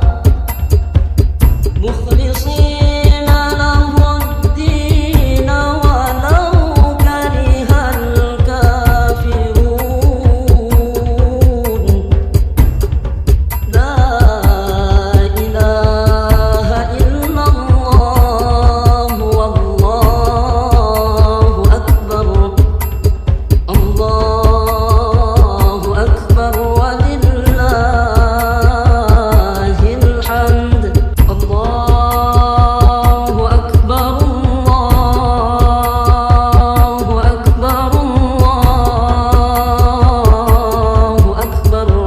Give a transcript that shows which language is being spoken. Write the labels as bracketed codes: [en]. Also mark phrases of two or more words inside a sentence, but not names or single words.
[ar] مخلصين له الدين ولو كره الكافرون. لا إله إلا الله والله أكبر. الله أكبر ولله الحمد. الله أكبر، الله أكبر، الله أكبر.